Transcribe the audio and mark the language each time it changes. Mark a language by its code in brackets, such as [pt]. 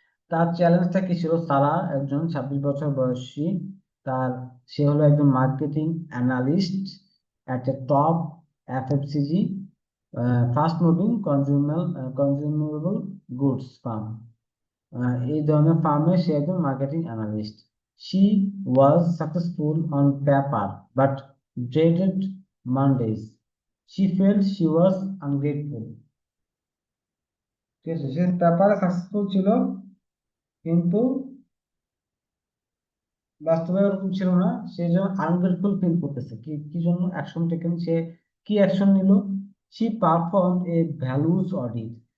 [bn] তার চ্যালেঞ্জটা কি ছিল? সারা একজন 26 বছর বয়সী, তার সে হলো একজন marketing analyst [en] At a top FMCG fast moving consumable goods firm. [bn] এই ধরনের ফার্মে সে একজন [en] Marketing analyst. She was successful on paper but dreaded Mondays. She felt she was ungrateful. [bn] ঠিক আছে, সে পেপারে সাকসেসফুল ছিল, কিন্তু বাস্তবে ওরকম ছিল না। সে যেন আনগ্রেটফুল ফিল করতেছে। কি কি জন্য? [en] action taken, [bn] সে কি অ্যাকশন নিল? [en] She perform a values audit.